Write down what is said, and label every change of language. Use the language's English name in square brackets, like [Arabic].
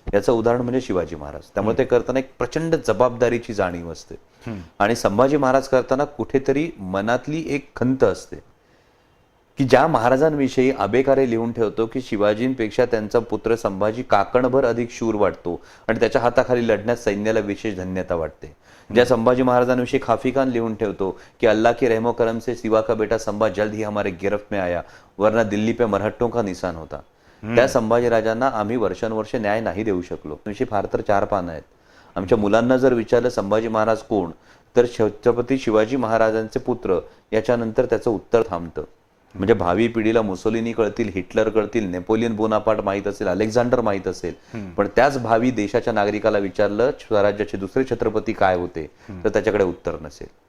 [Marathi] याचं उदाहरण म्हणजे शिवाजी महाराज. त्यामुळे ते करताना एक प्रचंड जबाबदारीची जाणीव असते. आणि संभाजी महाराज करताना कुठेतरी मनातली एक खंत असते की ज्या महाराजांविषयी आबेकारे लिहून ठेवतो की शिवाजींपेक्षा त्यांचा पुत्र संभाजी काकणभर अधिक शूर वाटतो आणि त्याच्या हाताखाली लढण्यात सैन्याला विशेष धन्यता वाटते. ज्या संभाजी महाराजांविषयी खाफी खान लिहून ठेवतो की [Hindi] अल्लाह की रहमो करम से सिवा का बेटा संभा जल्द ही हमारे गिरफ्त में आया, वरना दिल्ली पे मराठों का निशान होता. [Marathi] त्या संभाजी राजांना आम्ही वर्षानुवर्ष न्याय नाही देऊ शकलो. विषयी फार तर 4 पानं आहेत. आमच्या मुलांना जर विचारलं संभाजी महाराज कोण, तर छत्रपती शिवाजी महाराजांचे पुत्र याच्यानंतर त्याचं उत्तर थांबतं. म्हणजे भावी पिढीला मुसोलिनी कळतील, हिटलर कळतील, नेपोलियन बोनापार्ट माहीत असेल, अलेक्झांडर माहीत असेल, पण त्याच भावी देशाच्या नागरिकाला विचारलं स्वराज्याचे दुसरे छत्रपती काय होते, तर त्याच्याकडे उत्तर नसेल.